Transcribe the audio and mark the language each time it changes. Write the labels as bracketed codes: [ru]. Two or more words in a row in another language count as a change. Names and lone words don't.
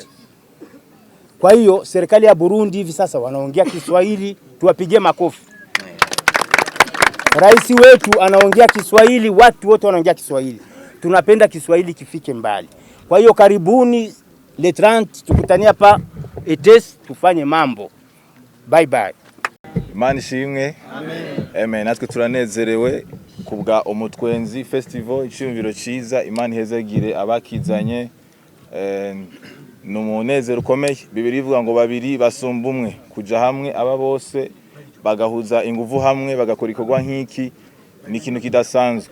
[sw] Kwa hiyo serikali ya Burundi hivi sasa wanaongea Kiswahili, tuwapigie makofi. Rais wetu anaongea Kiswahili, watu wote wanaongea Kiswahili. Tunapenda Kiswahili kifike mbali. Kwa hiyo karibuni le 30 tukutania hapa ETS tufanye mambo. [en] Bye bye. [rn] Imana ishimwe. Amen. Natwe turanezerewe kubwa Umutwenzi Festival, icyumviro cyiza. Imana ihezagire abakizanye. Numunezero ukomeye. Bibiri ivuga ngo babiri basumba umwe, kuja hamwe aba bose bagahuza inguvu hamwe bagakora ikorwa nk'iki ni ikintu kidasanzwe.